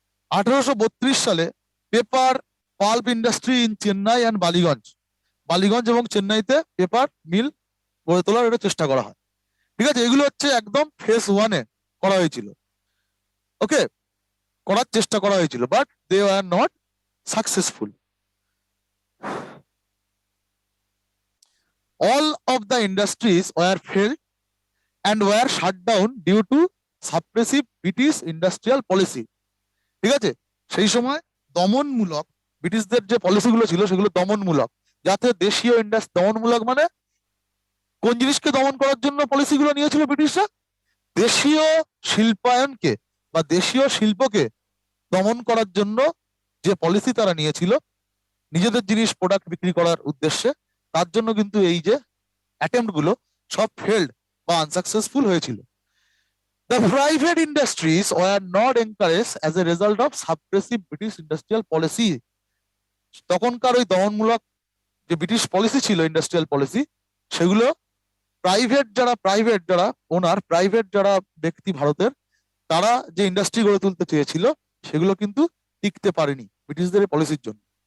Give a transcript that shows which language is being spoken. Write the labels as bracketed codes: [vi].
[bn] 1832 সালে paper pulp industry in Chennai and Ballygunge এবং চেন্নাইতে পেপার মিল গড়ে তোলার একটা চেষ্টা করা হয়। ঠিক আছে, এগুলো হচ্ছে একদম ফেজ 1-এ করা হয়েছিল। ওকে, করার চেষ্টা করা হয়েছিল, but they are not successful. [en] All of the industries were failed and were shut down due to suppressive British industrial policy. [bn] ঠিক আছে, সেই সময় দমনমূলক ব্রিটিশদের যে পলিসিগুলো ছিল সেগুলো দমনমূলক, যাতে দেশীয় ইন্ডাস্ট্রি, দমনমূলক মানে কোন জিনিসকে দমন করার জন্য পলিসিগুলো নিয়েছিল ব্রিটিশরা? দেশীয় শিল্পায়নকে বা দেশীয় শিল্পকে দমন করার জন্য যে পলিসি তারা নিয়েছিল নিজেদের জিনিস প্রোডাক্ট বিক্রি করার উদ্দেশ্যে, তার জন্য কিন্তু এই যে অ্যাটেম্প্ট গুলো সব ফেল্ড বা আনসাকসেসফুল হয়েছিল। [en] The private industries were not encouraged as a result of suppressive British industrial policy. [bn] তখনকার ওই দমনমূলক যে ব্রিটিশ পলিসি ছিল, ইন্ডাস্ট্রিয়াল পলিসি, সেগুলো প্রাইভেট যারা ওনার, প্রাইভেট যারা ব্যক্তি ভারতের, তারা যে ইন্ডাস্ট্রি গড়ে তুলতে চেয়েছিল সেগুলো কিন্তু টিকতে পারেনি ব্রিটিশদের পলিসির জন্য।